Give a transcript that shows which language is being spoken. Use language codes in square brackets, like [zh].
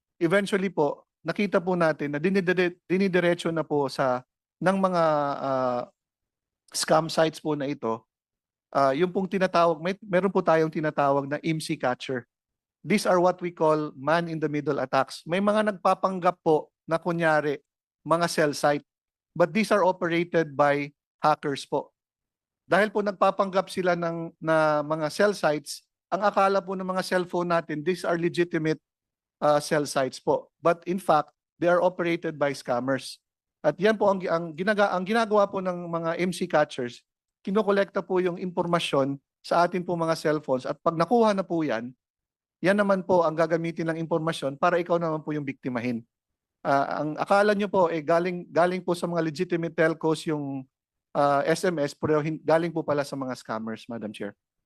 [tl] Eventually po, nakita po natin na dinidiretso na po ng mga scam sites po na ito, yung pong tinatawag, meron po tayong tinatawag na IMSI catcher. [en] These are what we call man-in-the-middle attacks. [tl] May mga nagpapanggap po na kunyari, mga cell site. [en] But these are operated by hackers po. [tl] Dahil po nagpapanggap sila na mga cell sites, ang akala po ng mga cellphone natin, [en] these are legitimate cell sites [tl] po. [en] But in fact, they are operated by scammers. [tl] At yan po ang ginagawa po ng mga MC catchers, kinokolekta po yung impormasyon sa atin po mga cellphones at pag nakuha na po yan naman po ang gagamitin ng impormasyon para ikaw naman po yung biktimahin. Ang akala nyo po galing po sa mga legitimate telcos yung SMS, pero galing po pala sa mga scammers, Madam Chair.